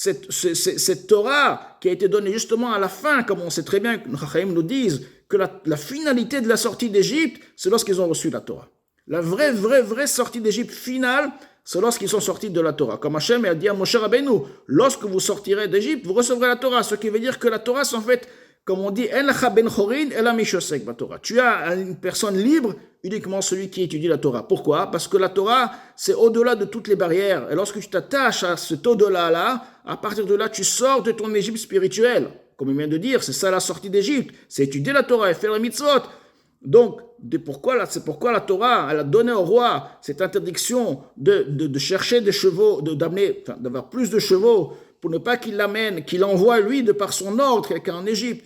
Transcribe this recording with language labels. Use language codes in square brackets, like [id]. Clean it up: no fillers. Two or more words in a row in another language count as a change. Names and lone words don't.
[fr] Cette Torah qui a été donnée justement à la fin, comme on sait très bien, nos Chachamim nous disent que la finalité de la sortie d'Égypte, c'est lorsqu'ils ont reçu la Torah. La vraie sortie d'Égypte finale, c'est lorsqu'ils sont sortis de la Torah. Comme Hachem a dit à Moshe Rabbeinu, lorsque vous sortirez d'Égypte, vous recevrez la Torah. Ce qui veut dire que la Torah, c'est en fait, comme on dit, [he] אין לך בן חורין אלא מי שעוסק בתורה. [fr] Tu as une personne libre, uniquement celui qui étudie la Torah. Pourquoi? Parce que la Torah, c'est au-delà de toutes les barrières. Et lorsque tu t'attaches à cet au-delà-là, à partir de là, tu sors de ton Égypte spirituelle. Comme il vient de dire, c'est ça la sortie d'Égypte. C'est étudier la Torah et faire les mitzvot. Donc, c'est pourquoi la Torah, elle a donné au roi cette interdiction de chercher des chevaux, d'avoir plus de chevaux, pour ne pas qu'il l'amène, qu'il envoie lui de par son ordre quelqu'un en Égypte.